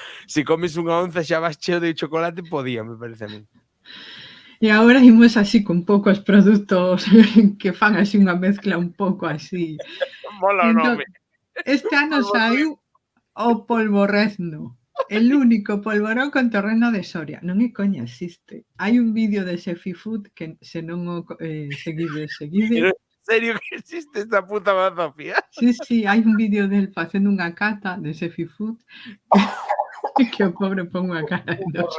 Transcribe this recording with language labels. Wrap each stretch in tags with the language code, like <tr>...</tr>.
<gl>Se comes unha onza xa vas cheo de chocolate po día, me parece a mí. E agora imos así con poucos produtos que fan así unha mezcla un pouco así. Mola o nome. Este ano saiu o polvorrezno.</gl> <es>El único polvorón con terreno de Soria.</es> <gl>Non é coña, existe. Hai un vídeo de Sefi Food que se non o seguide. Pero en serio que existe esta puta bazofia? Sí, hai un vídeo del facendo unha cata de Sefi Food que o pobre pon unha cara de noxo.</gl>